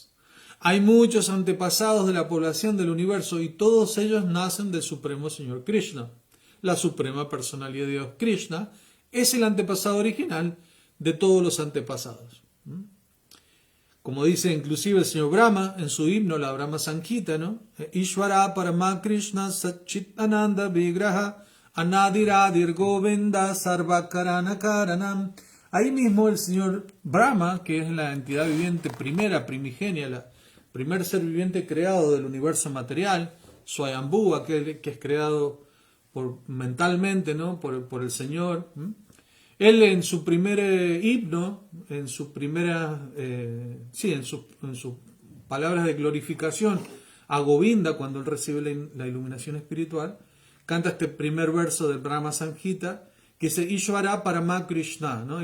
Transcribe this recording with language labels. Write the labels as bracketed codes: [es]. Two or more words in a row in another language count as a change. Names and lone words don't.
[es] Hay muchos antepasados de la población del universo y todos ellos nacen del Supremo Señor Krishna. La suprema personalidad de Dios, Krishna, es el antepasado original de todos los antepasados. como dice inclusive el señor Brahma en su himno, la Brahma Sanghita, ¿no? [sa] ईश्वर परम कृष्ण सच्चित् आनन्द विग्रह अनादिरादिर् गोविन्द सर्वकारण कारणम्. [es] Ahí mismo el señor Brahma, que es la entidad viviente primera, primigenia, la primer ser viviente creado del universo material, Swayambhu, aquel que es creado mentalmente, ¿no? por el Señor. Él en su primer himno, en sus palabras de glorificación a Govinda, cuando él recibe la iluminación espiritual, canta este primer verso del Brahma Sanghita, que dice [sa] ईश्वर परम कृष्ण, [es] ¿no?